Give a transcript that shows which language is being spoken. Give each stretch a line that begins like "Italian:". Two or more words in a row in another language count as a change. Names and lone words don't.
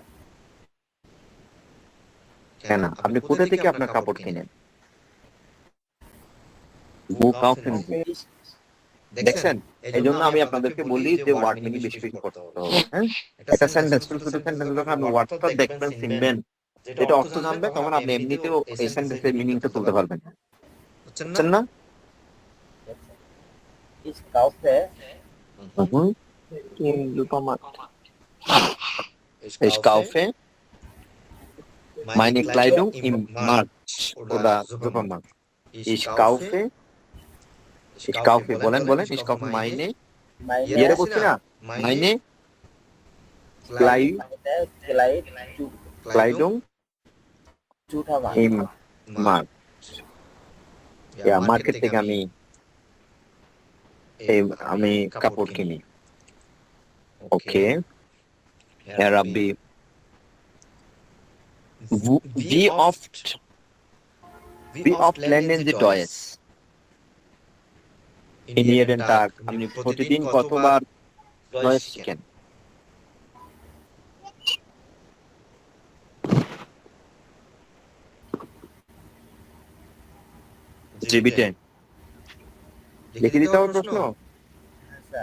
Bangla: কেন আপনি কোথা থেকে আপনার কাপড় কিনেন
German: wo kaufen
Bangla: দেখছেন এই জন্য আমি আপনাদেরকে বলি যে ওয়ার্ড মিনিং বেশি বেশি করতে হবে হ্যাঁ একটা সেন্টেন্স ছোট ছোট সেন্টেন্স যখন আপনি ওয়ার্ডটা দেখবেন চিনবেন যেটা অর্থ জানবে তখন আপনি এমনিতেও এই সেন্টেন্সের মিনিংটা তুলতে পারবেন বুঝছেন না
German: ich kaufe im Supermarkt. Ich kaufe meine Kleidung im Markt oder Supermarkt. Ich kaufe বলেন ich kaufe meine মাইনে
Bangla: ইয়েরে বলছি না
German: meine Kleidung
Bangla: জুটা মানে
German: im Markt. Ja,
Bangla: মার্কেট থেকে আমি কাপড় কিনি ওকে Herr Rabbi
German: wie oft lernen Sie Deutsch in jeden Tag
Bangla: আপনি প্রতিদিন কতবার Deutsch শিখেন জি বিটে লিখে দিতে হবে প্রশ্ন স্যার